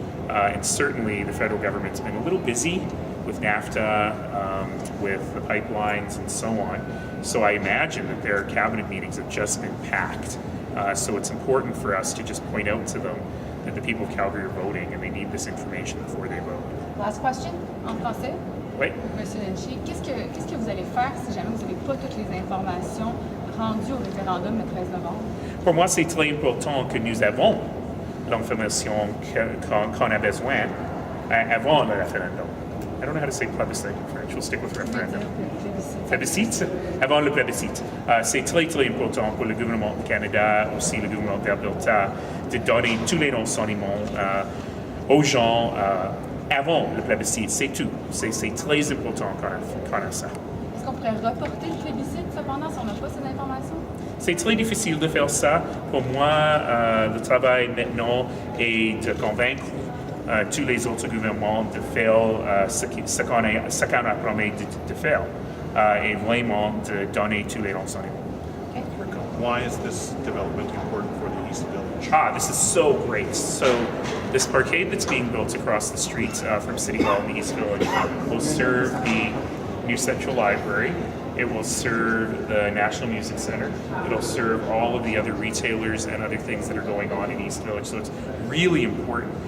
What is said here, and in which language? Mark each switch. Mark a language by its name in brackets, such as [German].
[English] And certainly the federal government's been a little busy with NAFTA, with the pipelines and so on. So I imagine that their cabinet meetings have just been packed. So it's important for us to just point out to them that the people of Calgary are voting and they need this information before they vote. Last question, [French] en français. Oui. Monsieur Nenshi, qu'est-ce que vous allez faire si jamais vous n'avez pas toutes les informations rendues au référendum le 13 novembre? Pour moi, c'est très important que nous avons l'information qu'on a besoin avant le référendum. [English] I don't know how to say plebiscite in French. We'll stick with referendum. [French] Plebiscite. Avant le plebiscite. C'est très, très important pour le gouvernement du Canada, aussi le gouvernement d'Alberta, de donner tous les renseignements aux gens avant le plebiscite. C'est tout. C'est très important qu'on a ça. Est-ce qu'on pourrait reporter le plébiscite, cependant, si on n'a pas ces informations? C'est très difficile de faire ça. Pour moi, le travail maintenant est de convaincre tous les autres gouvernements de faire ce qu'on a promis de faire et vraiment de donner tous les renseignements. [English] Why is this development important for the East Village? This is so great. So this parkade that's being built across the street from City Hall in the East Village will serve the new Central Library. It will serve the National Music Center. It'll serve all of the other retailers and other things that are going on in East Village. So it's really important.